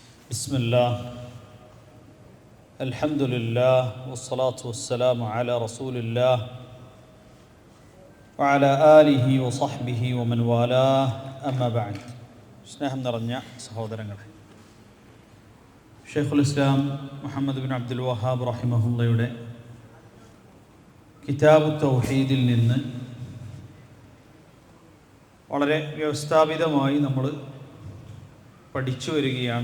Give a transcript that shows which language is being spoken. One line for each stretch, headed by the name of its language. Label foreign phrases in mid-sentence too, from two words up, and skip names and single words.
Arabic: بسم الله الحمد لله والصلاة والسلام على رسول الله وعلى آله وصحبه ومن والاه أما بعد.
Malayalam: സ്നേഹം നിറഞ്ഞ സഹോദരങ്ങളെ, ഷെയ്ഖുൽ ഇസ്ലാം മുഹമ്മദ് ബിൻ അബ്ദുൽ വഹാബ് റഹിമഹുള്ളയുടെ കിതാബു തൗഹീദിൽ നിന്ന് വളരെ വ്യവസ്ഥാപിതമായി നമ്മൾ പഠിച്ചു വരികയാണ്.